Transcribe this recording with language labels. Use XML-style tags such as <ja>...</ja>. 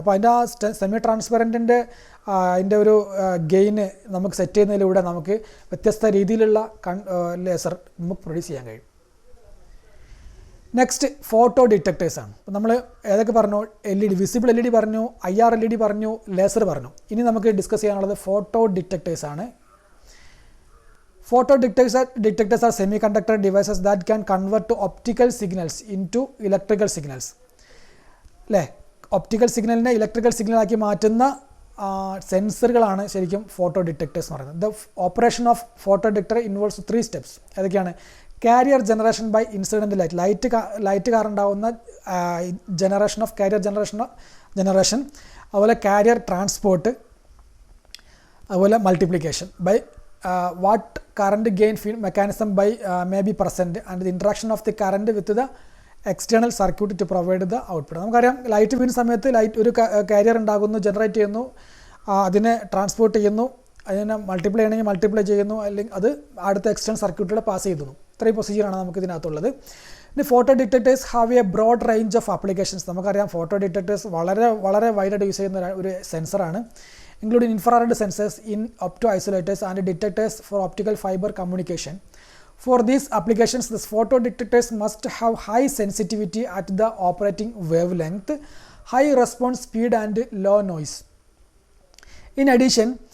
<ml>അപ്പോൾ അതിൻ്റെ ആ സെമി ട്രാൻസ്പെറൻറ്റിൻ്റെ അതിൻ്റെ ഒരു ഗെയിന് നമുക്ക് സെറ്റ് ചെയ്യുന്നതിലൂടെ നമുക്ക് വ്യത്യസ്ത രീതിയിലുള്ള ലേസർ നമുക്ക് പ്രൊഡ്യൂസ് ചെയ്യാൻ കഴിയും. Next photo ഡിറ്റക്ടേഴ്സാണ്. അപ്പോൾ നമ്മൾ ഏതൊക്കെ പറഞ്ഞു, LED, വിസിബിൾ LED പറഞ്ഞു, IR LED പറഞ്ഞു, ലേസർ പറഞ്ഞു. ഇനി നമുക്ക് ഡിസ്കസ് ചെയ്യാനുള്ളത് photo ഡിറ്റക്ടേഴ്സാണ്.</ml> <en>Photo detectors are semiconductor devices that can convert to optical signals into electrical signals.</en> <ml>അല്ലേ, ഒപ്റ്റിക്കൽ സിഗ്നലിനെ ഇലക്ട്രിക്കൽ സിഗ്നലാക്കി മാറ്റുന്ന സെൻസറുകളാണ് ശരിക്കും ഫോട്ടോ ഡിറ്റക്ടേഴ്സ് എന്ന് പറയുന്നത്.</ml> <en>The operation of photo detector involves 3 steps.</en> <ml>ഏതൊക്കെയാണ്?</ml> <en>carrier generation by incident light</en> <ml>കാരണം ഉണ്ടാകുന്ന</ml> <en>Generation of carrier generation, അതുപോലെ carrier transport, അതുപോലെ multiplication by what current gain mechanism by may be present and the interaction of the current with the external circuit to provide the output.</en> <ml>നമുക്കറിയാം, light വീഴുന്ന സമയത്ത് ഒരു carrier ഉണ്ടാകുന്നു, generate ചെയ്യുന്നു, അതിനെ transport ചെയ്യുന്നു, അതിനെ മൾട്ടിപ്ലൈ ചെയ്യണമെങ്കിൽ മൾട്ടിപ്ലൈ ചെയ്യുന്നു, അല്ലെങ്കിൽ അത് അടുത്ത എക്സ്റ്റേണൽ സർക്യൂട്ടിലൂടെ പാസ് ചെയ്യുന്നു. ഇത്രയും പ്രൊസീജിയറാണ് നമുക്ക് ഇതിനകത്തുള്ളത്. ഇനി</ml> <en>Photo detectors have a broad range of applications.</en> <ml>നമുക്കറിയാം ഫോട്ടോ ഡിറ്റക്ടേഴ്സ് വളരെ വൈഡായിട്ട് യൂസ് ചെയ്യുന്ന ഒരു സെൻസറാണ്,</ml> <en>including infrared sensors in opto-isolators and detectors for optical fiber communication. For these applications, the photo detectors must have high sensitivity at the operating wavelength, high response speed and low noise. In addition,</en>